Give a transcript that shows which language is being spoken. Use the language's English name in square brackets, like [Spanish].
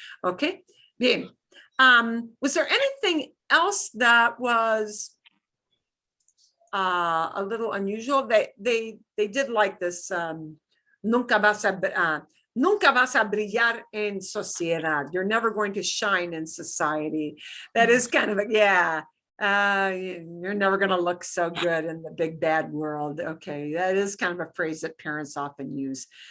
[English] Okay, bien. Was there anything else that was a little unusual? They did like this. [Spanish] Nunca vas a brillar en sociedad. [English] You're never going to shine in society. That is kind of yeah. You're never going to look so good in the big bad world. Okay, that is kind of a phrase that parents often use.